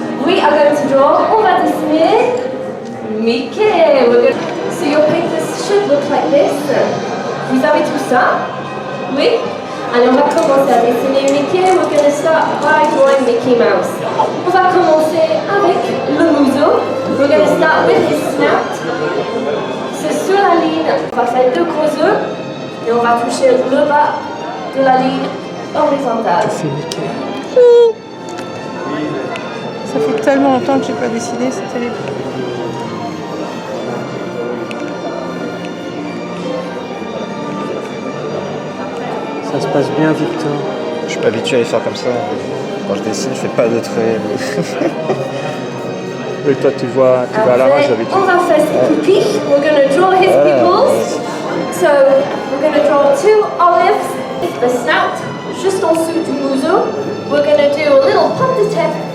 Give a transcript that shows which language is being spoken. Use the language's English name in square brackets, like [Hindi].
[English] we are going to draw, [French] on va dessiner Mickey. [English] So your papers should look like this. [French] Vous avez tout ça? Oui? Allez, on va commencer à dessiner Mickey. [English] We're going to start by drawing Mickey Mouse. [French] On va commencer avec le museau. [English] We're going to start with his snout. [French] C'est sur la ligne. On va faire 2 gros œufs et on va toucher le bas de la ligne horizontale. Ça fait tellement longtemps que j'ai pas dessiné, c'est terrible. Ça se passe bien, Victor. Je suis pas habitué à les faire comme ça. Quand je dessine, je fais pas de traits. Et toi, tu vois à l'arrache d'habitude. On va faire ses pupilles. [English] We're going to draw his pupils. So, we're going to draw 2 olives. The snout, [French] juste en dessous du museau. [English] We're going to do a little [French] pomme de terre.